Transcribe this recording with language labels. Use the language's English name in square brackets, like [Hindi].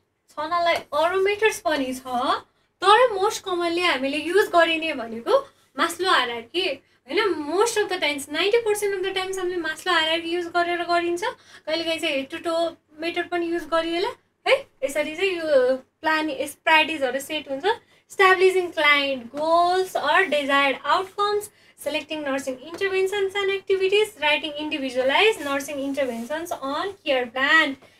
[Nepali] छनलाई अरू मेथड्स पनि छ, तर मोस्ट कमनली हामीले युज गरिने भनेको मास्लो हायरार्की होइन। [English] most of the times [Nepali] 90% of the times हामीले मास्लो हायरार्की युज गरेर गरिन्छ। कहिलेकाहीँ चाहिँ हेड टु टो मेथड पनि युज गरिएला है। यसरी चाहिँ यो प्रायोरिटिजहरू सेट हुन्छ। [English] Establishing client goals or desired outcomes, selecting nursing interventions and activities, writing individualized nursing interventions on care plan.